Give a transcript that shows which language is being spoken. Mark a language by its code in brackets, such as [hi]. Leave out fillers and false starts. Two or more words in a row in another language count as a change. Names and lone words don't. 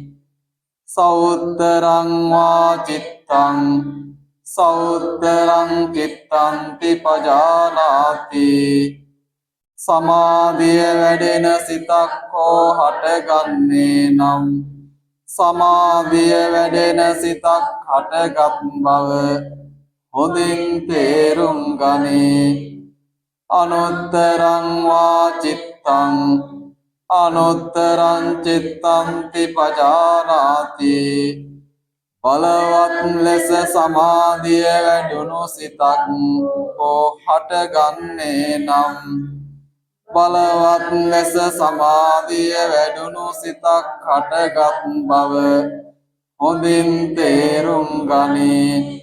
[pi] සෞත්තරං වා චිත්තං සෞත්තරං චිත්තන්ති පජානාති. [si] සමාධිය වැඩෙන සිතක් හෝ හටගන්නේ නම් සමාධිය වැඩෙන සිතක් හටගත් බව හොඳින් තේරුම් ගනී. [pi] අනුත්තරං වා චිත්තං අනුත්තරං චිත්තන්ති පජානාති. [si] බලවත් ලෙස සමාධිය වැඩුණු සිතක් හෝ හටගන්නේ නම් බලවත් ලෙස සමාධිය වැඩුණු සිතක් හටගත් බව හොඳින් තේරුම් ගනී.